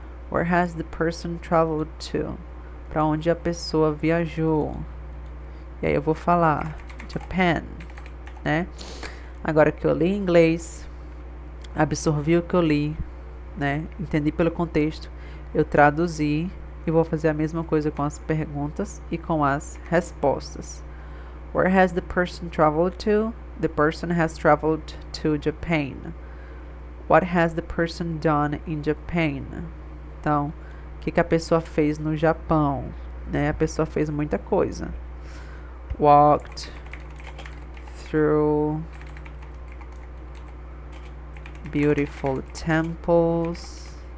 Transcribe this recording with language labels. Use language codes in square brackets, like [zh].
[en] Where has the person traveled to? [pt] Para onde a pessoa viajou? E aí eu vou falar Japan, né? Agora que eu li em inglês, absorvi o que eu li, né? Entendi pelo contexto, eu traduzi e vou fazer a mesma coisa com as perguntas e com as respostas. [en] Where has the person traveled to? The person has traveled to Japan. What has the person done in Japan? [pt] Então, o que a pessoa fez no Japão? Né? A pessoa fez muita coisa. [en] Walked through beautiful temples.